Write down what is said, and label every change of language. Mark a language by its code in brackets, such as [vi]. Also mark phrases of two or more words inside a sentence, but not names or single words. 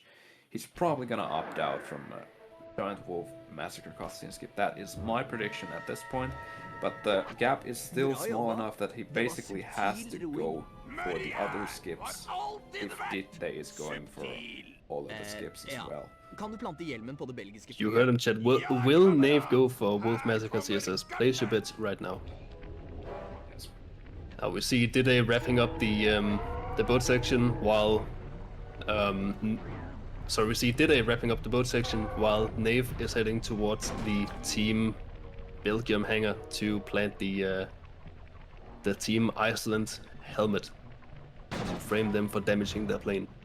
[en] He's probably gonna opt out from Giant Wolf Massacre cutscene skip. That is my prediction at this point, but the gap is still small enough that he basically has to go for the other skips if Didde is going for all of the skips as well. [da] Kan du plante hjelmen på det belgiske [en] You heard him, chat. Will Nave go for Wolf Massacre CSS? Place your bets right now. Yes. Now we see Didde wrapping up the boat section while we see Didde wrapping up the boat section while Nave is heading towards the Team Belgium hangar to plant the Team Iceland helmet to frame them for damaging their plane.